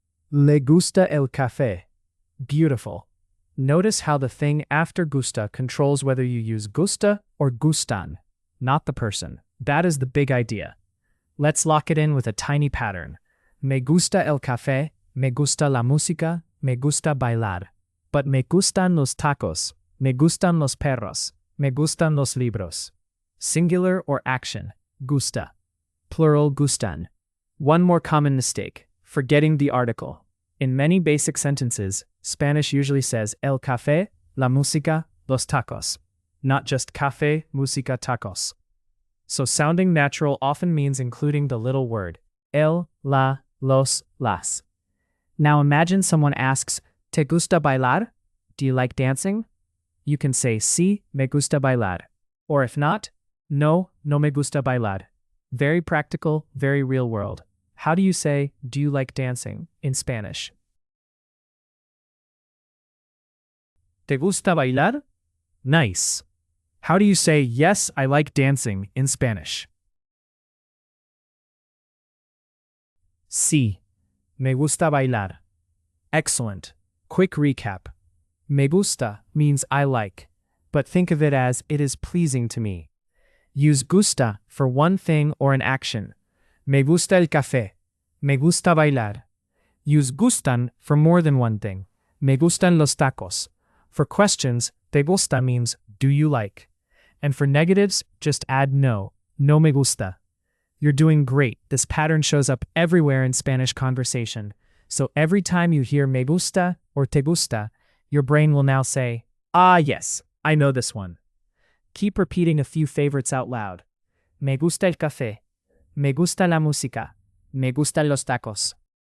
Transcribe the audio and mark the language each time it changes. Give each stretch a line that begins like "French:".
Spanish: Le gusta el café.
English: Beautiful. Notice how the thing after gusta controls whether you use gusta or gustan, not the person. That is the big idea. Let's lock it in with a tiny pattern.
Spanish: Me gusta el café, me gusta la música, me gusta bailar.
English: But
Spanish: me gustan los tacos, me gustan los perros, me gustan los libros.
English: Singular or action, gusta. Plural, gustan. One more common mistake, forgetting the article. In many basic sentences, Spanish usually says el café, la música, los tacos. Not just café, música, tacos. So sounding natural often means including the little word, el, la, los, las. Now imagine someone asks,
Spanish: ¿Te gusta bailar?
English: do you like dancing? You can say
Spanish: sí, me gusta bailar.
English: Or if not,
Spanish: no, no me gusta bailar.
English: Very practical, very real world. How do you say, do you like dancing, in Spanish?
Spanish: ¿Te gusta bailar?
English: Nice. How do you say, yes, I like dancing, in Spanish?
Spanish: Sí, me gusta bailar.
English: Excellent. Quick recap. Me gusta means I like, but think of it as it is pleasing to me. Use gusta for one thing or an action.
Spanish: Me gusta el café. Me gusta bailar.
English: Use gustan for more than one thing.
Spanish: Me gustan los tacos.
English: For questions, te gusta means do you like? And for negatives, just add no.
Spanish: No me gusta.
English: You're doing great. This pattern shows up everywhere in Spanish conversation. So every time you hear me gusta or te gusta, your brain will now say, ah yes, I know this one. Keep repeating a few favorites out loud.
Spanish: Me gusta el café. Me gusta la música. Me gustan los tacos.